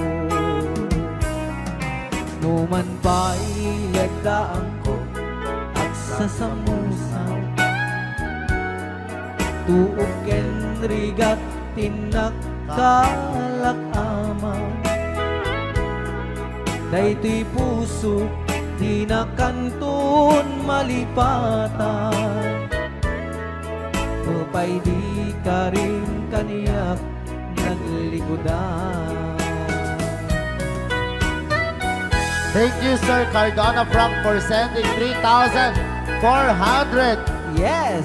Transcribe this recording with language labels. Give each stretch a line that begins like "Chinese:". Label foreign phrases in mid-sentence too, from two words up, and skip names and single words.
Iloko: Numan pa'y lagdaan ko at sasamusan Tuog ken rigat tinak kalakama Daytoy puso di na kanton malipatan Tupay di ka rin kaniyak naglikodan
English: Thank you, Sir Cardona Frank, for sending 3,400 Yes!